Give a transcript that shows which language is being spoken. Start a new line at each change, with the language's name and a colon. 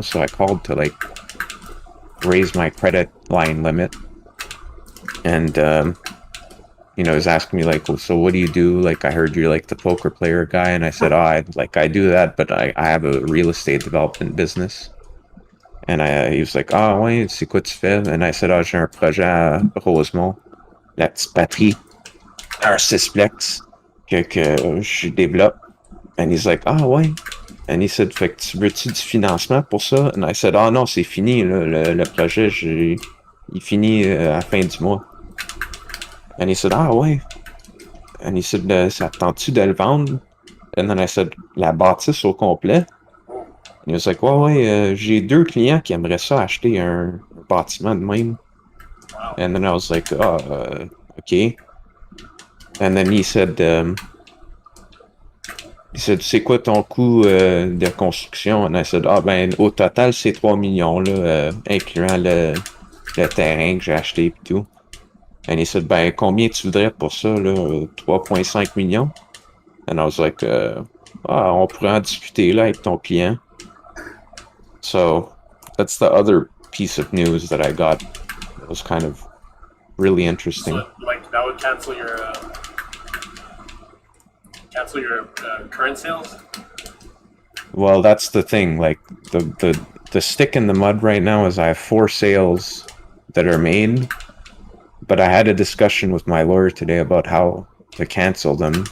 English: So I called to like raise my credit line limit, and he's asking me like, well, so what do you do? Like, I heard you're like the poker player guy, and I said, I do that, but I have a real estate development business. And he was like,
French: ah ouais, c'est quoi tu fais?
English: And I said,
French: j'ai un projet à Rosemont, la petite patrie, un sixplex que je développe.
English: And he's like,
French: ah ouais.
English: And he said,
French: fait que tu veux-tu du financement pour ça?
English: And I said,
French: ah non, c'est fini, là, le projet, il finit à la fin du mois. And he said, ah ouais.
English: And he said,
French: ça tente-tu de le vendre?
English: And then I said,
French: la bâtisse au complet?
English: And he was like,
French: ouais, j'ai 2 clients qui aimeraient ça acheter un bâtiment de même.
English: Wow. And then I was like, okay. And then he said,
French: c'est quoi ton coût de construction?
English: And I said,
French: ben, au total, c'est 3 millions, là, incluant le terrain que j'ai acheté et tout.
English: And he said,
French: ben, combien tu voudrais pour ça, là? 3,5 millions?
English: And I was like,
French: on pourrait en discuter, là, avec ton client.
English: So, that's the other piece of news that I got. It was kind of really interesting. So, like, that would cancel your current sales? Well, that's the thing. Like, the stick in the mud right now is I have 4 sales that are made, but I had a discussion with my lawyer today about how to cancel them.